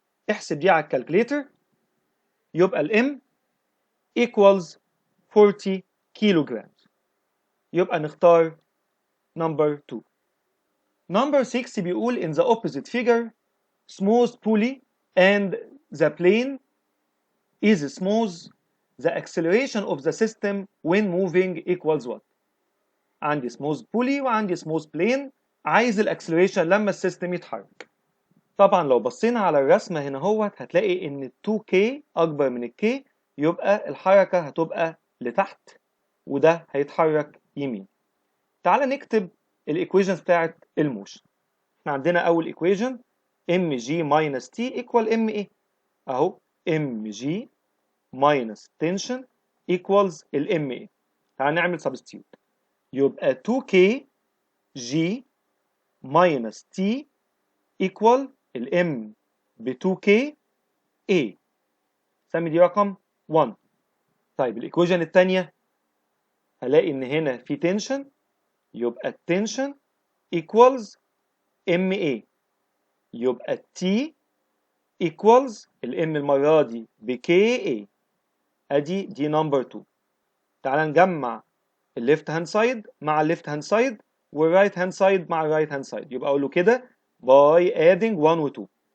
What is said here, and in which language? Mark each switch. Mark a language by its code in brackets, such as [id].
[ar] احسب دي على الكالكليتر، يبقى الام equals 40 كيلو جرام. يبقى نختار number 2. [en] Number 6 بيقول in the opposite figure smooth pulley and the plane is smooth, the acceleration of the system when moving equals what؟ [ar] عندي smooth pulley وعندي smooth plane، عايز الاكسلريشن لما السيستم يتحرك. طبعا لو بصينا على الرسمة هنا هتلاقي ان 2K اكبر من الK، يبقى الحركة هتبقى لتحت وده هيتحرك يمين. تعال نكتب الايكويشنز بتاعت الموشن. احنا عندنا اول ايكويشن mg minus t equal ma، اهو mg minus tension equals ma. تعال نعمل substitute، يبقى 2k g minus t equal m ب 2k a. سمي دي رقم 1. طيب الايكويشن الثانيه هلاقي ان هنا في تنشن، يبقى التنشن equals MA، يبقى التي equals الام المره دي بKA. ادي دي نمبر 2. تعال نجمع الليفت هاند سايد مع الليفت هاند سايد والرايت هاند سايد مع الرايت هاند سايد، يبقى اقول له كده باي adding 1 و 2.